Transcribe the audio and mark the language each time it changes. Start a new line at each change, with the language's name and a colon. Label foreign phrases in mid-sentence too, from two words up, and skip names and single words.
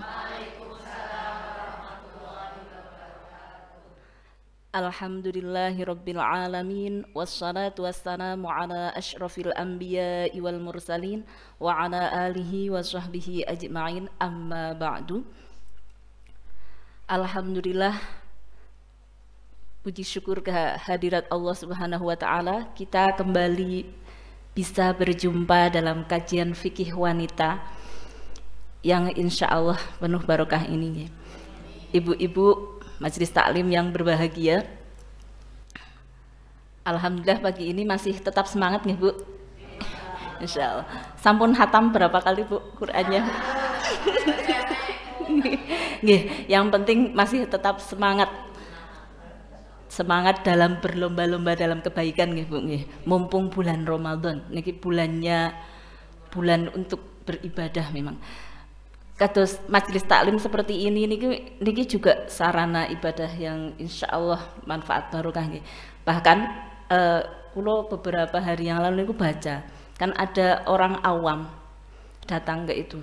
Arabic: الحمد لله رب العالمين. والصلاة والسلام على أشرف الأنبياء والمرسلين وعلى آله وصحبه أجمعين، أما بعد.
Indonesian: Alhamdulillah, puji syukur kehadirat
Arabic: الله سبحانه وتعالى,
Indonesian: kita kembali bisa berjumpa dalam kajian fikih wanita yang
Arabic: إن شاء الله
Indonesian: penuh barokah ini. Ibu-ibu majelis taklim yang berbahagia, alhamdulillah pagi ini masih tetap semangat nih Bu.
Arabic: إن شاء الله.
Indonesian: Sampun hatam berapa kali Bu Qur'annya? Yang penting masih tetap semangat dalam berlomba-lomba dalam kebaikan nggih Bu nggih. Mumpung bulan Ramadan niki bulan untuk beribadah memang. Kados majelis taklim seperti ini niki juga sarana ibadah yang
Arabic: إن شاء الله
Indonesian: manfaat barokah nggih. Bahkan kula beberapa hari yang lalu niku baca, kan ada orang awam datang ke itu.